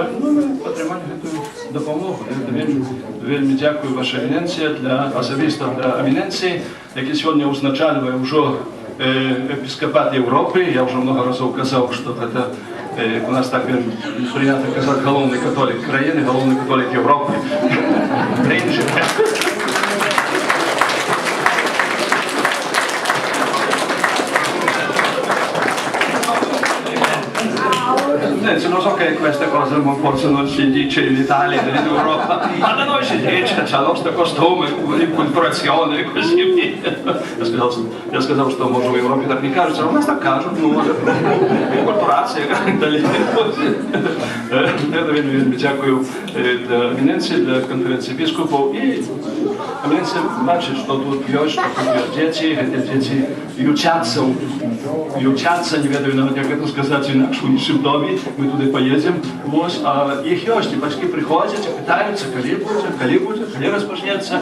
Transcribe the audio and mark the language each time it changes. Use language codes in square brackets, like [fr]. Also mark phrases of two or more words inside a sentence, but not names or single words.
[uk] Ну, ми отримали цю допомогу. Вельми дякую вашій Венеції, особисто для Венеції, які сьогодні узначалює вже епископат Європи. Я вже много разів казав, що це у нас так прийнято казати головний католик країни, головний католик Європи. [it] Non so che queste cose non possono si dice in Italia, in Europa, ma da noi si dice, c'è il nostro costume, l'inculturazione e così via. [uk] Я сказав, що може в Європі так не кажуть, а у нас так кажуть, ну може, інкультурація, далі. Дякую для Венеції, для конференції біскупів. І Венеція бачить, що тут є, що тут є діти, ці діти учаться, не ведаю навіть, як це сказати, інакше у іншому домі, ми туди поїдемо, а їх є, і батьки приходять і питаються, коли буде, коли розпочнеться.